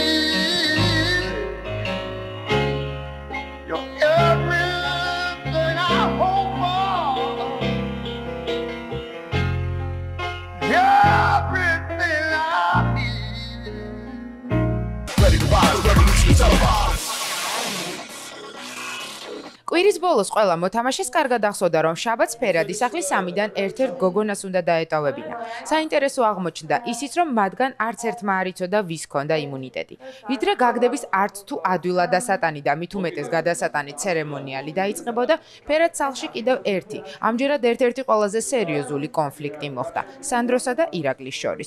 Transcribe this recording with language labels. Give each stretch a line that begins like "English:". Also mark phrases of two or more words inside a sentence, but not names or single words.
English: You're everything I hope for. Everything I need. Ready to ride.
Georgian: კვირის ბოლოს ყველა მოთამაშეს კარგად ახსოვდა, რომ შაბათს ფერადი სახლის 3-დან ერთ-ერთ გოგონას უნდა დაეტოვებინა. საინტერესო აღმოჩნდა ისიც, რომ მათგან არც ერთმა არ იცოდა ვის ჰქონდა იმუნიტეტი. ვიდრე გაგდების არც თუ ადვილად დასატანი და მით უმეტეს გადასატანი ცერემონიალი დაიწყებოდა, ფერად სახლში კიდევ ერთი, ამჯერად ერთ-ერთი ყველაზე სერიოზული კონფლიქტი მოხდა სანდროსა და ირაკლის შორის.